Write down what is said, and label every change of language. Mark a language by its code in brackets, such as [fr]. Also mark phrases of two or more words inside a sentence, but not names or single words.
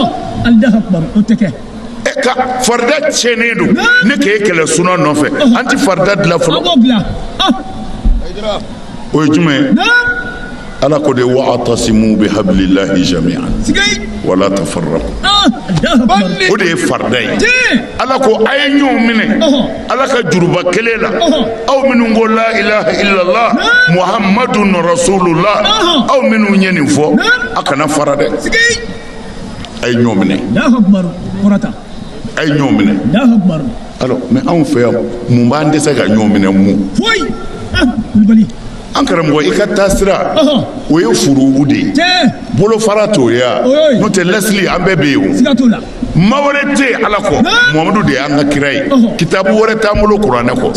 [bm] ka farida cɛnnen don ne k'e kɛlɛ sunna nɔfɛ an ti farida dilan fɔlɔ o ye jumɛn ye ala ko de [ar] واعتصموا بحبل الله جميعا ولا تفرقوا [bm] o de ye farida ye ala ko a ye ɲɔgɔn minɛ ala ka juruba kelen la aw minnu ko [ar] لا إله إلا الله محمد رسول الله [bm] aw minnu ye nin fɔ a kana fara dɛ a ye ɲɔgɔn minɛ a ye ɲɔgɔn minɛ [fr] alors mais [bm] anw fɛ yan mun b'an dɛsɛ ka ɲɔgɔn minɛ mun an karamɔgɔ i ka taasira o ye furugu de ye bolofara t'o ye n'o tɛ lɛsili an bɛɛ bɛ yen o ma wɛrɛ tɛ ala kɔ muhamadu de y'an ka kira ye kitabu wɛrɛ t'an bolo kuranɛ kɔ